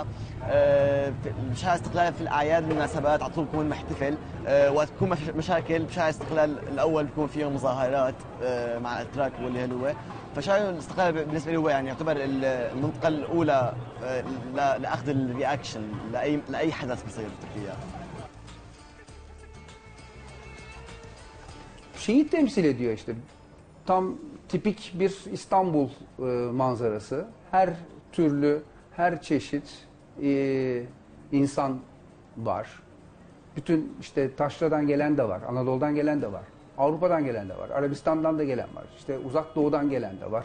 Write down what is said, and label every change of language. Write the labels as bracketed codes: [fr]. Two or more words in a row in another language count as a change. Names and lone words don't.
[ar] بشارع استقلال في الاعياد والمناسبات على طول بكون محتفل. وقت بكون مشاكل بشارع استقلال الاول بكون فيه مظاهرات مع الاتراك واللي هو. فشارع الاستقلال بالنسبه لي هو يعني يعتبر المنطقه الاولى لاخذ الرياكشن لاي حدث بصير بتركيا. [tr] Şeyi temsil ediyor işte. Tam tipik bir İstanbul manzarası. Her türlü, her çeşit insan var. Bütün işte Taşra'dan gelen de var, Anadolu'dan gelen de var, Avrupa'dan gelen de var, Arabistan'dan da gelen var, işte Uzak Doğu'dan gelen de var.